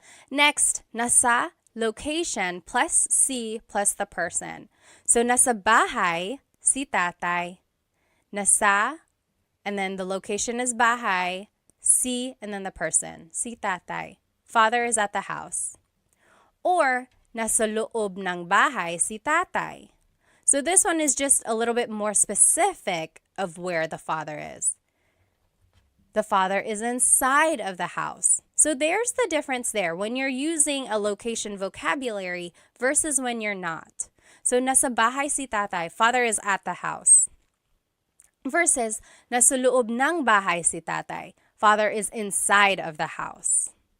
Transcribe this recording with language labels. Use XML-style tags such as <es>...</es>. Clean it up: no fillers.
<en>Next, nasa location plus si plus the person. So</en> <tl>nasa bahay si tatay.</tl> <en>Nasa, and then the location is bahay, si, and then the person, si tatay. Father is at the house.</en> <tl>Or nasa loob ng bahay si tatay.</tl> <en>So this one is just a little bit more specific of where the father is. The father is inside of the house. So there's the difference there when you're using a location vocabulary versus when you're not. So</en> <tl>nasa bahay si tatay,</tl> <en>father is at the house. Versus</en> <tl>nasa loob ng bahay si tatay,</tl> <en>father is inside of the house.</en>